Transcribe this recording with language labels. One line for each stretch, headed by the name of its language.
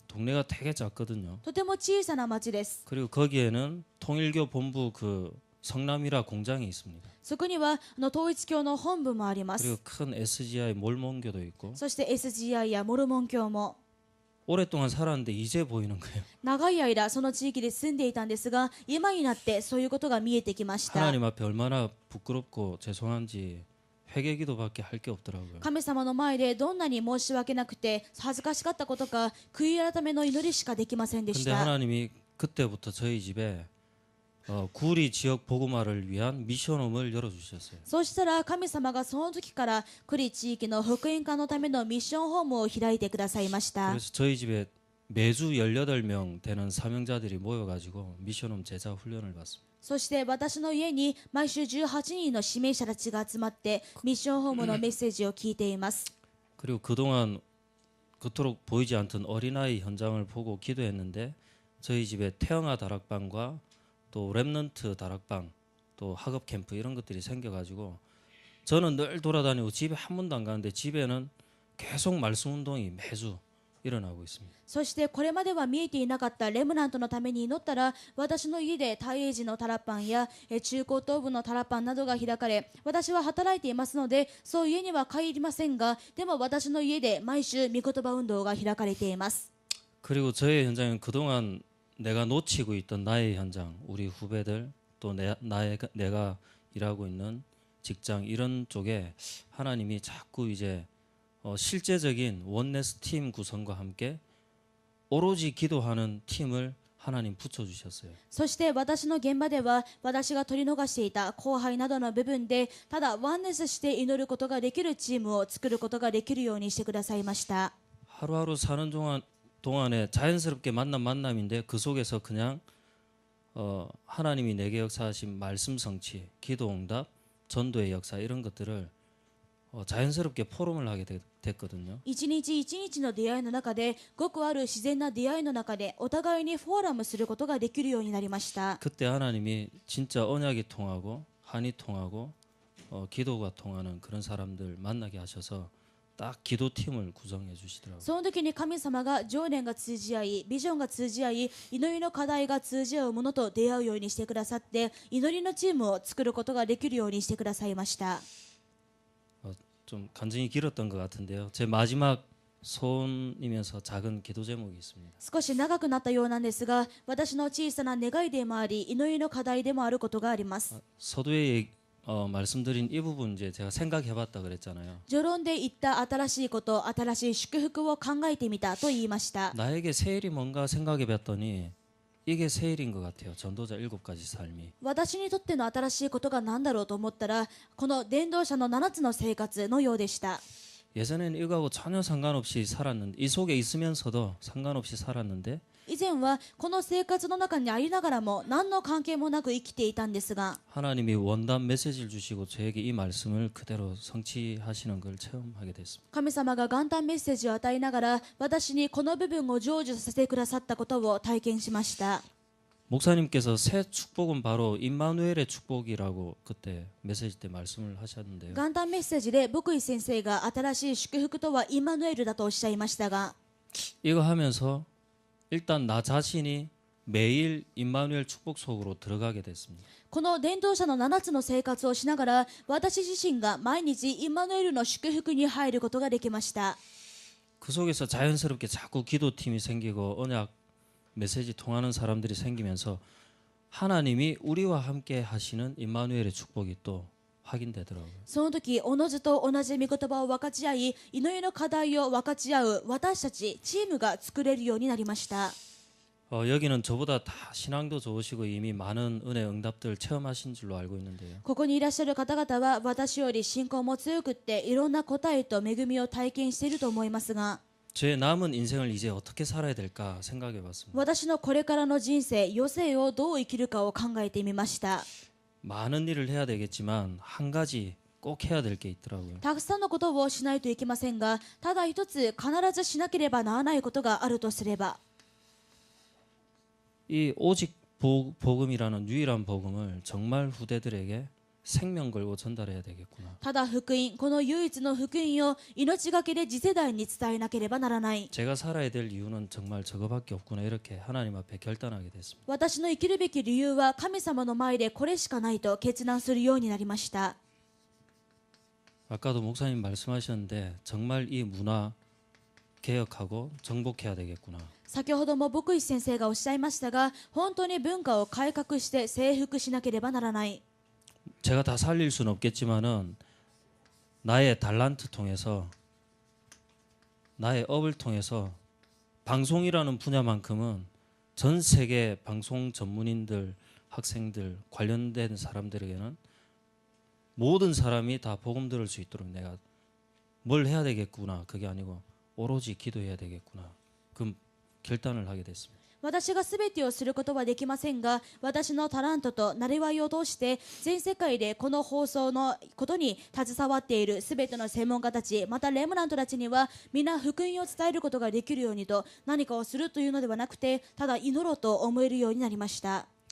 Korean: 동네가 되게 작거든요.
Japanese: とても小さな町です。
Korean: 그리고 거기에는 통일교 본부 그 성남이라 공장이 있습니다.
Japanese: そこには統一教の本部もありま
Korean: 그리고
Japanese: す。
Korean: 큰 SGI 몰몬교도 있고
Japanese: そして SGI やモルモン教も
Korean: 오랫동안 살았는데 이제 보이는 거예요.
Japanese: 長い間その地域で住んでいたんですが、今になってそういうことが見えてきました。
Korean: 하나님 앞에 얼마나 부끄럽고 죄송한지 회개기도밖에 할 게 없더라고요.
Japanese: 神様の前でどんなに申し訳なくて恥ずかしかったことか、悔い改めの祈りしかできませんでし
Korean: 근데
Japanese: た。
Korean: 하나님이 그때부터 저희 집에 구리 지역 복음화를 위한 미션홈을 열어주셨어요.
Japanese: そうしたら神様がその時からクリ地域の福音化のためのミッションホームを開いてくださいました。
Korean: 그래서 저희 집에 매주 18명 되는 사명자들이 모여가지고 미션홈 제자 훈련을 받습니다.
Japanese: そして私の家に毎週18人の指名者たちが集まってミッションホームのメッセージを聞いています。
Korean: 그리고 그동안 그토록 보이지 않던 어린아이 현장을 보고 기도했는데 저희 집에 태영아 다락방과 또 랩넌트 다락방 또 학업 캠프 이런 것들이 생겨가지고 저는 늘 돌아다니고 집에 한 번도 안 가는데 집에는 계속 말씀 운동이 매주 일어나고 있습니다.
Japanese: そしてこれまでは見えていなかったレムナントのために祈ったら、私の家で大英寺のタラパンや中高等部のタラパンなどが開かれ、私は働いていますのでそう家には帰りませんが、でも私の家で毎週御言葉運動が開かれています。
Korean: 그리고 저의 현장은 그동안 내가 놓치고 있던 나의 현장, 우리 후배들 또 내가 일하고 있는 직장 이런 쪽에 하나님이 자꾸 이제 실제적인 원네스 팀 구성과 함께 오로지 기도하는 팀을 하나님 붙여주셨어요.
Japanese: そして私の現場では私が取り逃していた後輩などの部分でただワンネスして祈ることができるチームを作ることができるようにしてくださいました。
Korean: 하루하루 사는 동안에 자연스럽게 만남인데 그 속에서 그냥 하나님이 내게 역사하신 말씀 성취, 기도 응답, 전도의 역사 이런 것들을 자연스럽게 포럼을 하게 됐거든요.
Japanese: 一日一日の出会いの中でごくある自然な出会いの中でお互いにフォーラムすることができるようになりました。
Korean: 그때 하나님이 진짜 언약이 통하고 한이 통하고 기도가 통하는 그런 사람들 만나게 하셔서 딱 기도팀을 구성해 주시더라고요.
Japanese: その時に神様が情念が通じ合い、ビジョンが通じ合い、祈りの課題が通じ合うものと出会うようにしてくださって、祈りのチームを作ることができるようにしてくださいました。
Korean: 좀 간증이 길었던 것 같은데요. 제 마지막 소원이면서 작은 기도 제목이 있습니다.
Japanese: 少し長くなったようなんですが、私の小さな願いでもあり、祈りの課題でもあることがあります。
Korean: 서두에 말씀드린 이 부분 이제 제가 생각해봤다 그랬잖아요.
Japanese: 序論で言った新しいこと、新しい祝福を考えてみたと言いました。
Korean: 나에게 새 일이 뭔가 생각해봤더니 이게 새 일인 것 같아요. 전도자 7가지 삶이.
Japanese: 私にとっての新しいことが何だろうと思ったら、この伝道者の7つの生活のようでした。
Korean: 예전에는 이거하고 전혀 상관없이 살았는데 이 속에 있으면서도 상관없이 살았는데
Japanese: 以前はこの生活の中にありながらも何の関係もなく生きていたんですが、
Korean: 하나님이 원단 메시지를 주시고 저에게 이 말씀을 그대로 성취하시는 걸 체험하게 됐습니다.
Japanese: 神様が元旦メッセージを与えながら私にこの部分を成就させてくださったことを体験しました。
Korean: 목사님께서 새 축복은 바로 임마누엘의 축복이라고 그때 메시지 때 말씀을 하셨는데요.
Japanese: 元旦メッセージで牧井先生が新しい祝福とはイマヌエルだとおっしゃいましたが、
Korean: 이거 하면서 일단 나 자신이 매일 임마누엘 축복 속으로 들어가게 됐습니다.
Japanese: この伝道者の7つの生活をしながら私自身が毎日イマヌエルの祝福に入ることができました。
Korean: 그 속에서 자연스럽게 자꾸 기도팀이 생기고 언약 메시지 통하는 사람들이 생기면서 하나님이 우리와 함께 하시는 임마누엘의 축복이 또 확인되더라고요.
Japanese: その時おのずと同じ御言葉を分かち合い、祈りの課題を分かち合う私たちチームが作れるようになりました。
Korean: 여기는 저보다 다 신앙도 좋으시고 이미 많은 은혜 응답들 체험하신 줄로 알고 있는데요.
Japanese: ここにいらっしゃる方々は私より信仰も強くっていろんな答えと恵みを体験していると思いますが、
Korean: 제 남은 인생을 이제 어떻게 살아야 될까 생각해 봤습니다.
Japanese: 私のこれからの人生余生をどう生きるかを考えてみました。
Korean: 많은 일을 해야 되겠지만 한 가지 꼭 해야 될 게 있더라고요.
Japanese: たくさんのことをしないといけませんが、ただ一つ必ずしなければならないことがあるとすれば、
Korean: 이 오직 복음이라는 유일한 복음을 정말 후대들에게 생명 걸고 전달해야 되겠구나.
Japanese: ただ福音、この唯一の福音を命がけで次世代に伝えなければならない。
Korean: 제가 살아야 될 이유는 정말 저거밖에 없구나 이렇게 하나님 앞에 결단하게 됐습니다.
Japanese: 私の生きるべき理由は神様の前でこれしかないと決断するようになりました。
Korean: 아까도 목사님 말씀하셨는데 정말 이 문화 개혁하고 정복해야 되겠구나.
Japanese: 先ほども牧師先生がおっしゃいましたが、本当に文化を改革して征服しなければならない。
Korean: 제가 다 살릴 수는 없겠지만은 나의 달란트 통해서 나의 업을 통해서 방송이라는 분야만큼은 전 세계 방송 전문인들, 학생들, 관련된 사람들에게는 모든 사람이 다 복음 들을 수 있도록 내가 뭘 해야 되겠구나. 그게 아니고 오로지 기도해야 되겠구나. 그 결단을 하게 됐습니다.
Japanese: 私が全てをすることはできませんが、私のタラントとなりわいを通して全世界でこの放送のことに携わっている全ての専門家たち、またレムナントたちには皆福音を伝えることができるようにと、何かをするというのではなくて、ただ祈ろうと思えるようになりました。